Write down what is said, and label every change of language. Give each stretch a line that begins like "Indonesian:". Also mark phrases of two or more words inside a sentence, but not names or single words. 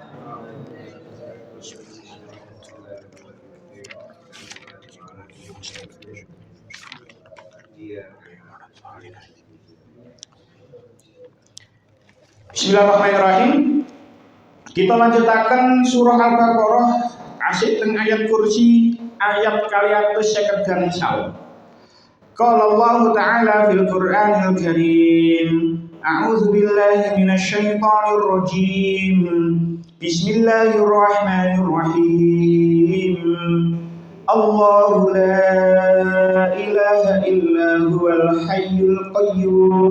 Arabic: Bismillahirrahmanirrahim.
Javanese: Kita lanjutakan surah Al-Baqarah asik teng ayat kursi ayat kaliatus 50 gangsal.
Arabic: قال الله تعالى في القرآن الكريم. أعوذ بالله من الشيطان الرجيم. Bismillahirrahmanirrahim. الله لا إله إلا هو الحي القيوم.